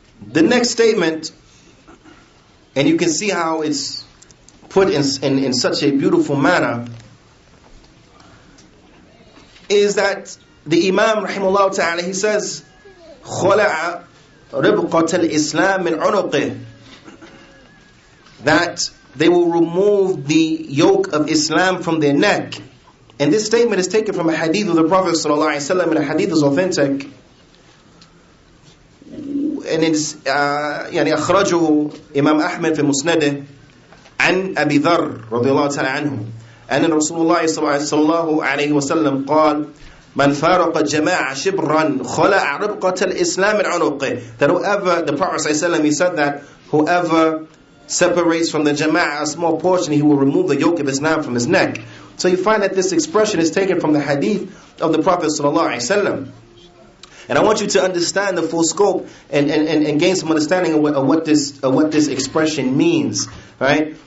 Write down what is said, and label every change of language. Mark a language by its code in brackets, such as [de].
[en] The next statement, and you can see how it's put in such a beautiful manner, is that the Imam rahimahullah ta'ala, he says, [ar] خَلَعَ رِبْقَةَ الْإِسْلَامِ مِنْ عُنُقِهِ, [en] that they will remove the yoke of Islam from their neck. And this statement is taken from a hadith of the Prophet sallallahu alaihi wasallam, and the hadith is authentic. And it's [ar] أخرجه إمام أحمد في مسنده عن أبي ذر رضي الله تعالى عنه أن رسول الله صلى الله عليه وسلم قال من فارق الجماعة شبرا خلع ربقة الإسلام من عنقه. [en] That whoever, the Prophet صلى الله عليه وسلم, he said that whoever separates from the Jama'ah a small portion, he will remove the yoke of Islam from his neck. So you find that this expression is taken from the hadith of the Prophet sallallahu alaihi wasallam. And I want you to understand the full scope and gain some understanding of what this expression means, right?